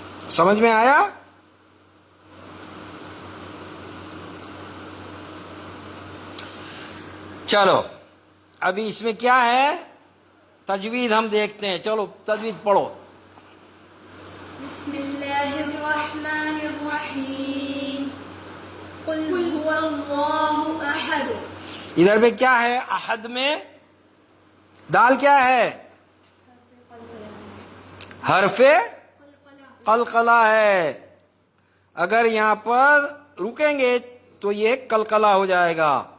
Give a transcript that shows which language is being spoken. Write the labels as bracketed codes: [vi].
[ur] سمجھ میں آیا؟ چلو ابھی اس میں کیا ہے، تجوید ہم دیکھتے ہیں. چلو تجوید پڑھو. [ar] بسم الله الرحمن الرحيم قل هو الله أحد [ur] ادھر پہ کیا ہے؟ احد میں دال کیا ہے؟ حرف قلقلہ ہے. اگر یہاں پر رکیں گے تو یہ قلقلہ ہو جائے گا.